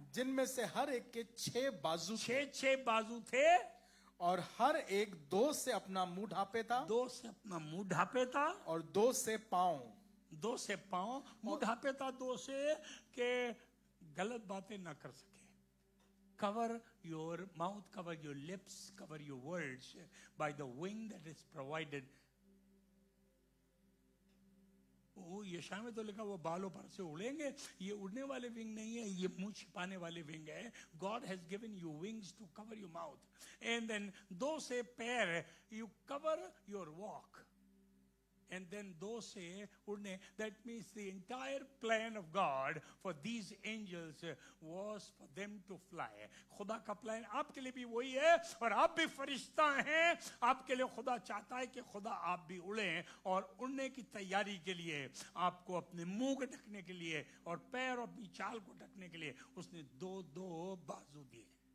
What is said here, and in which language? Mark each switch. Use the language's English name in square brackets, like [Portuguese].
[Hindi] जिनमें से हर एक के 6 बाजू थे, 6 बाजू थे, और हर एक 2 से अपना मुंह ढांपे था, 2 से अपना मुंह ढांपे था, और 2 से पांव. 2 से पांव. मुंह ढांपे था 2 से के गलत बातें ना कर सके. [English] Cover your mouth, cover your lips, cover your words by the wing that is provided. [Hindi] वो यशाया में तो लिखा वो बालों पर से उड़ेंगे. ये उड़ने वाले विंग नहीं है, ये मुंह छिपाने वाले विंग है. [English] God has given you wings to cover your mouth. And then [Hindi] 2 से पैर, [English] you cover your walk. And then [Hindi] 2 से उड़ने. [English] That means the entire plan of God for these angels was for them to fly. [Hindi] खुदा का plan आपके लिए भी वही है, और आप भी फरिश्ता हैं. आपके लिए खुदा चाहता है कि खुदा आप भी उड़ें, और उड़ने की तैयारी के लिए आपको अपने मुंह को ढकने के लिए और पैर और अपनी चाल को ढकने के लिए उसने 2 बाजू दिए.